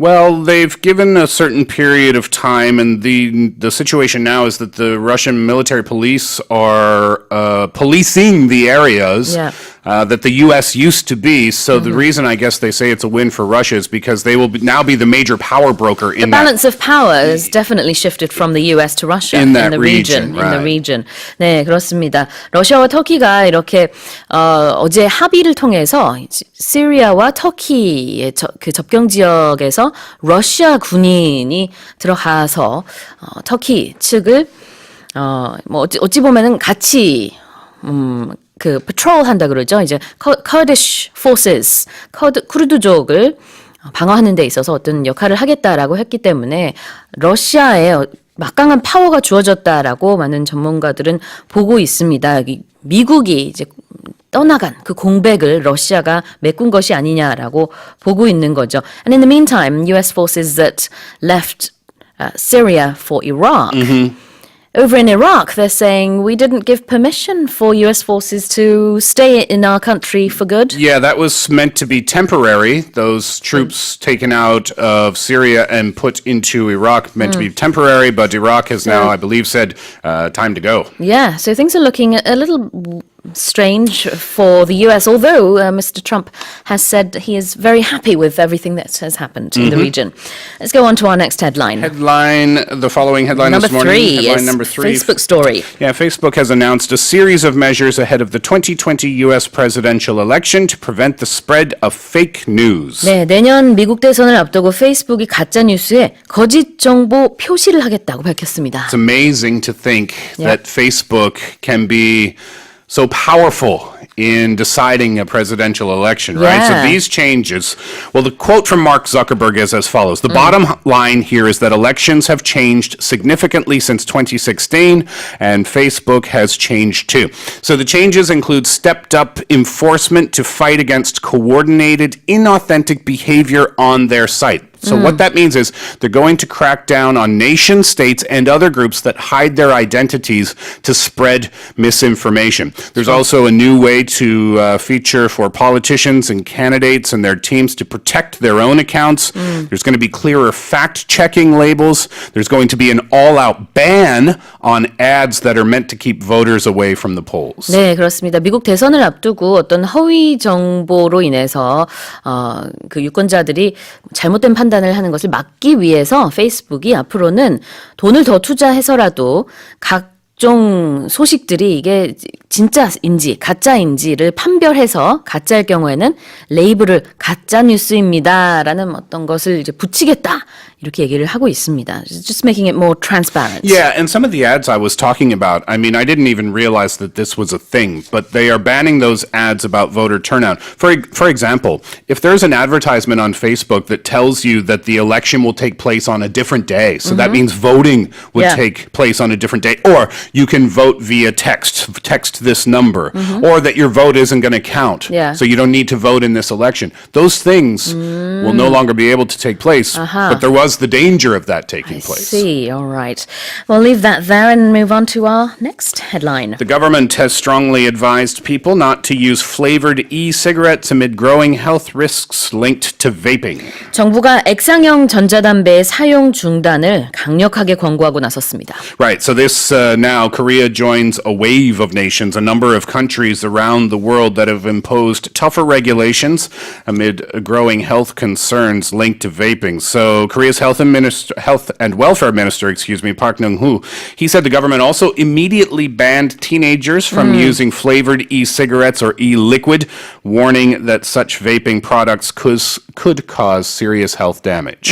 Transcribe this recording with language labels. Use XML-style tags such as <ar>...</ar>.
<en>Well, they've given a certain period of time, and the situation now is that the Russian military police are policing the areas that the U.S. used to be. So the reason I guess they say it's a win for Russia is because they will now be the major power broker in the balance of power has definitely shifted from the U.S. to Russia in the region. Right. In the region.</en> <ko>네, 그렇습니다. 러시아와 터키가 이렇게 어제 합의를 통해서 시리아와 터키의 그 접경 지역에서 러시아 군인이 들어가서 터키 측을 뭐 어찌 보면은 같이 그 patrol 한다 그러죠. 이제 Kurdish forces, 쿠르드족을 방어하는 데 있어서 어떤 역할을 하겠다라고 했기 때문에 러시아에 막강한 파워가 주어졌다라고 많은 전문가들은 보고 있습니다. 미국이 이제 떠나간 그 공백을 러시아가 메꾼 것이 아니냐라고 보고 있는 거죠.</ko> <en>And in the meantime, US forces that left Syria for Iraq. Over in Iraq, they're saying we didn't give permission for US forces to stay in our country for good. Yeah, that was meant to be temporary. Those troops taken out of Syria and put into Iraq meant to be temporary, but Iraq has now, I believe, said time to go. Yeah, so things are looking a little strange for the US, although Mr. Trump has said he is very happy with everything that has happened in the region. Let's go on to our next headline. The following headline Number this morning. three Headline is number 3. Facebook story. Yeah, Facebook has announced a series of measures ahead of the 2020 U.S. presidential election to prevent the spread of fake news.</en> <ko>네, 내년 미국 대선을 앞두고 페이스북이 가짜 뉴스에 거짓 정보 표시를 하겠다고 밝혔습니다.</ko> <en>It's amazing to think that Facebook can be so powerful in deciding a presidential election, right? So these changes, well, the quote from Mark Zuckerberg is as follows. The bottom line here is that elections have changed significantly since 2016, and Facebook has changed too. So the changes include stepped up enforcement to fight against coordinated, inauthentic behavior on their site. So what that means is they're going to crack down on nation states and other groups that hide their identities to spread misinformation. There's also a new way to feature for politicians and candidates and their teams to protect their own accounts. There's going to be clearer fact-checking labels. There's going to be an all-out ban on ads that are meant to keep voters away from the polls.</en> <ko>네, 그렇습니다. 미국 대선을 앞두고 어떤 허위 정보로 인해서 그 유권자들이 잘못된 판단을 하는 것을 막기 위해서 페이스북이 앞으로는 돈을 더 투자해서라도 각종 소식들이 이게 진짜인지 가짜인지를 판별해서 가짜일 경우에는 레이블을 가짜 뉴스입니다라는 어떤 것을 이제 붙이겠다 이렇게 얘기를 하고 있습니다.</ko> <en>Just making it more transparent. Yeah, and some of the ads I was talking about, I mean, I didn't even realize that this was a thing, but they are banning those ads about voter turnout. For example, if there's an advertisement on Facebook that tells you that the election will take place on a different day, so that means voting would take place on a different day, or you can vote via text this number, or that your vote isn't going to count, so you don't need to vote in this election. Those things will no longer be able to take place, but there was the danger of that taking place. I see, all right. We'll leave that there and move on to our next headline. The government has strongly advised people not to use flavored e-cigarettes amid growing health risks linked to vaping.</en> <ko>정부가 액상형 전자담배의 사용 중단을 강력하게 권고하고 나섰습니다.</ko> <en>Right, so this now Korea joins a wave of nations, a number of countries around the world that have imposed tougher regulations amid growing health concerns linked to vaping. So Korea's Health and Welfare Minister, Park Nung-hoo, he said the government also immediately banned teenagers from using flavored e-cigarettes or e-liquid, warning that such vaping products could cause serious health damage.</en>